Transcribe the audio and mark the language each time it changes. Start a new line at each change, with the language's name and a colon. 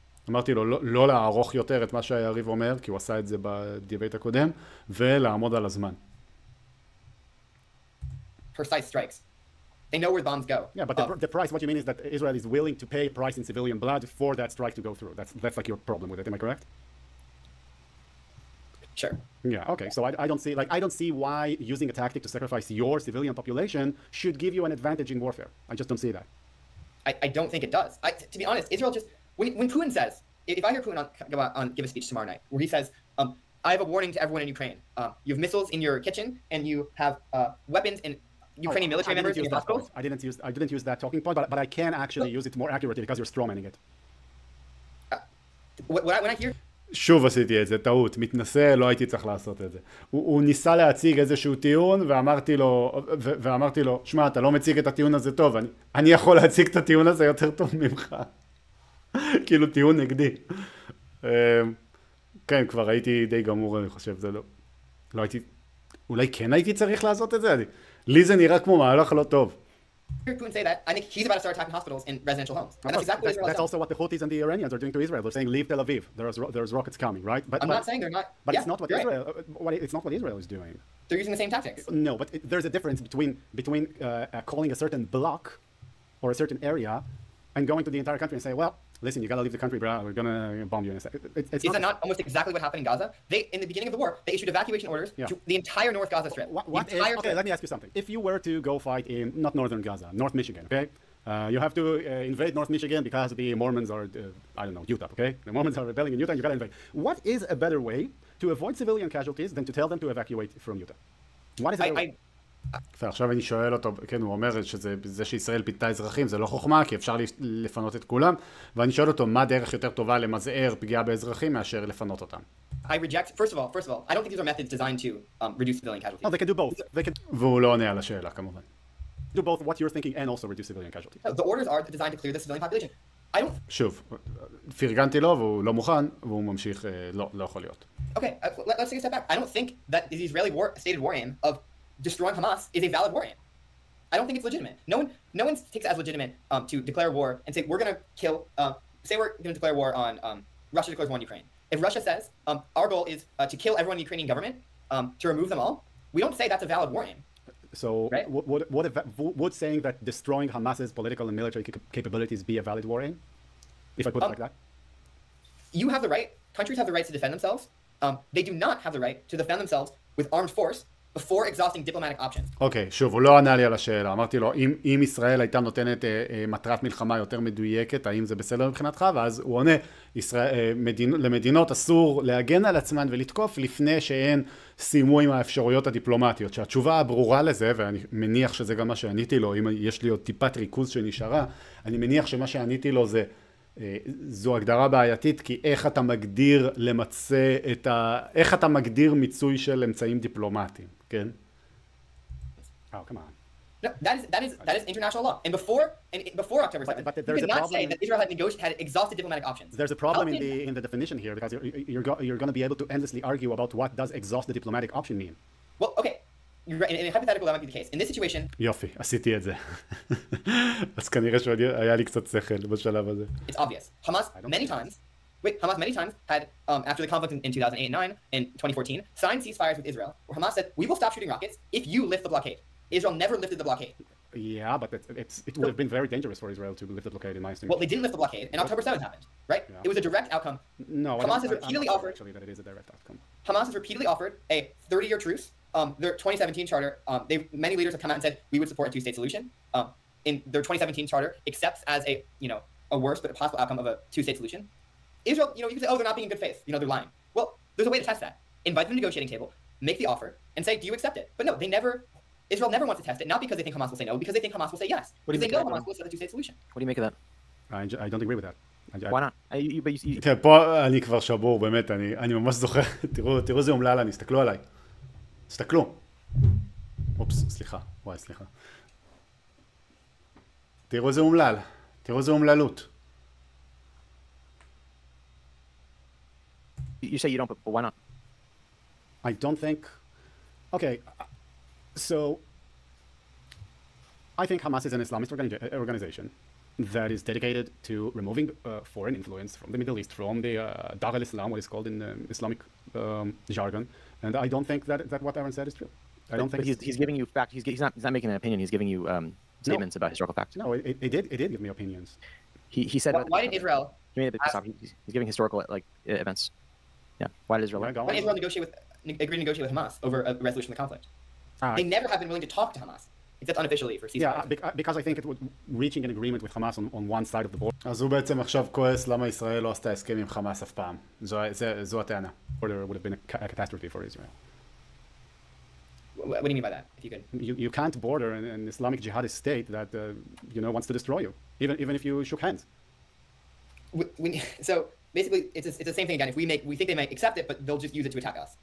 Hebrew: אמרתי לו לא לערוך יותר את מה שהיריב אומר, כי הוא עשה את זה בדיבייט הקודם, ולעמוד על הזמן.
English: Precise strikes. They know where bombs go. Yeah, but the price, what you mean is that Israel is willing to pay a price in civilian blood for that strike to go through. That's like your problem with it. Am I correct? Sure. Yeah. Okay. So I don't see why using a tactic to sacrifice your civilian population should give you an advantage in warfare. I just don't see that. I don't think it does. To be honest, Israel just when Putin says, if I hear Putin give a speech tomorrow night where he says, I have a warning to everyone in Ukraine. You have missiles in your kitchen and you have weapons in Ukrainian military members in your hospitals. I didn't use that talking point, but I can actually use it more accurately because you're strawmanning it. When I hear
Hebrew: שוב עשיתי את זה, טעות, מתנשא, לא הייתי צריך לעשות את זה. הוא ניסה להציג איזשהו טיעון, ואמרתי לו, שמע, אתה לא מציג את הטיעון הזה טוב, אני יכול להציג את הטיעון הזה יותר טוב ממך. כאילו טיעון נגדי. כן, כבר הייתי די גמור, אני חושב, זה לא הייתי, אולי כן הייתי צריך לעשות את זה? לי זה נראה כמו מהלך לא טוב.
English: hear Putin say that, I think he's about to start attacking hospitals in residential homes. And that's exactly that's also what the Houthis and the Iranians are doing to Israel. They're saying, leave Tel Aviv. There's rockets coming, right? I'm not saying they're not. But yeah, it's not what Israel. It's not what Israel is doing. they're using the same tactics. No, but there's a difference between calling a certain block or a certain area and going to the entire country and say, well, listen, you gotta leave the country, bro. We're gonna bomb you in a second. Is that not almost exactly what happened in Gaza? They, in the beginning of the war, they issued evacuation orders to the entire North Gaza Strip. Okay, let me ask you something. If you were to go fight in, not northern Gaza, North Michigan, okay? You have to invade North Michigan because the Mormons are, I don't know, Utah, okay? The Mormons are rebelling in Utah and you gotta invade. What is a better way to avoid civilian casualties than to tell them to evacuate from Utah? What is it?
Hebrew: ועכשיו אני שואל אותו, כן, הוא אומר שזה שישראל פיתתה אזרחים, זה לא חוכמה, כי אפשר לפנות את כולם, ואני שואל אותו, מה דרך יותר טובה למזער פגיעה באזרחים מאשר לפנות אותם?
English: I reject, first of all, I don't think these are methods designed to reduce civilian casualties. No, they can do both.
Hebrew: והוא לא עונה על השאלה, כמובן.
English: Do both what you're thinking and also reduce civilian casualties. No, the orders are designed to clear the civilian population. I don't...
Hebrew: שוב, פרגנתי לו והוא לא מוכן, והוא ממשיך, לא יכול להיות.
English: Okay, let's take a step back. I don't think that the Israeli stated war aim of destroying Hamas is a valid war aim. I don't think it's legitimate. No one takes it as legitimate to declare war and say we're going to kill. Say we're going to declare war on Russia declares war on Ukraine. If Russia says our goal is to kill everyone in the Ukrainian government, to remove them all, we don't say that's a valid war aim. So right? Would saying that destroying Hamas's political and military capabilities be a valid war aim? If I put it like that? You have the right. Countries have the right to defend themselves. They do not have the right to defend themselves with armed force before exhausting diplomatic options.
Hebrew: אוקיי, שוב, הוא לא ענה לי על השאלה. אמרתי לו, אם ישראל הייתה נותנת מטרת מלחמה יותר מדויקת, האם זה בסדר מבחינתך? ואז הוא עונה, למדינות אסור להגן על עצמן ולתקוף לפני שהן סיימו עם האפשרויות הדיפלומטיות. שהתשובה הברורה לזה, ואני מניח שזה גם מה שעניתי לו, אם יש לי עוד טיפת ריכוז שנשארה, אני מניח שמה שעניתי לו זה, זו הגדרה בעייתית, כי איך אתה מגדיר למצא איך אתה מגדיר מיצוי של אמצעים דיפלומטיים, כן?
English: Oh, come on. No, that is international law. And before October 7th, but you cannot say that Israel had exhausted diplomatic options. There's a problem in the definition here because you're going to be able to endlessly argue about what does exhaust the diplomatic option mean. Well, okay. In a hypothetical, that might be the case. In this situation...
Hebrew: יופי, עשיתי את זה. אז כנראה שהיה לי קצת שכל בשלב הזה.
English: It's obvious. Hamas many times had, after the conflict in 2008 and 9, in 2014, signed ceasefires with Israel, where Hamas said, we will stop shooting rockets if you lift the blockade. Israel never lifted the blockade. Yeah, but it would have been very dangerous for Israel to lift the blockade, in my estimation. Well, they didn't lift the blockade, and October 7th happened, right? Yeah. It was a direct outcome. No, Hamas has repeatedly offered... Actually, that it is a direct outcome. Hamas has repeatedly offered a 30-year truce. Their 2017 charter, many leaders have come out and said we would support a two-state solution. In their 2017 charter, accepts as a worse but a possible outcome of a two-state solution. Israel, you can say, oh, they're not being in good faith. They're lying. Well, there's a way to test that. Invite them to the negotiating table, make the offer, and say, do you accept it? But no, Israel never wants to test it, not because they think Hamas will say no, because they think Hamas will say yes. Because they know Hamas will accept a two-state solution. What do you make of that? I don't agree with that. Why not?
Hebrew: כן, פה אני כבר שבור, באמת, אני ממש זוכר, תראו איזה אומלל, תסתכלו עליי. תסתכלו. אופס, סליחה, וואי, סליחה. תראו איזה אומלל, תראו איזה אומללות.
English: You say you don't, but why not? I don't think... Okay, so I think Hamas is an Islamist organization that is dedicated to removing foreign influence from the Middle East, from the Dar al-Islam, what is called in Islamic jargon, and I don't think that what Aaron said is true. I don't think he's giving you fact. He's not making an opinion. He's giving you statements about historical facts. No, it did give me opinions. He said. Why did Israel? He's giving historical events. Yeah. Why did Israel? Why did Israel agree to negotiate with Hamas over a resolution of the conflict? They never have been willing to talk to Hamas, except unofficially for ceasefire. Yeah, because I think reaching an agreement with Hamas on one side of the border.
Hebrew: אז הוא בעצם עכשיו כועס למה ישראל לא עשתה הסכם עם חמאס אף פעם. זו הטענה.
English: Border would have been a catastrophe for Israel. What do you mean by that? If you could. You can't border an Islamic jihadist state that wants to destroy you, even if you shook hands. So basically, it's the same thing again. If we think they might accept it, but they'll just use it to attack us.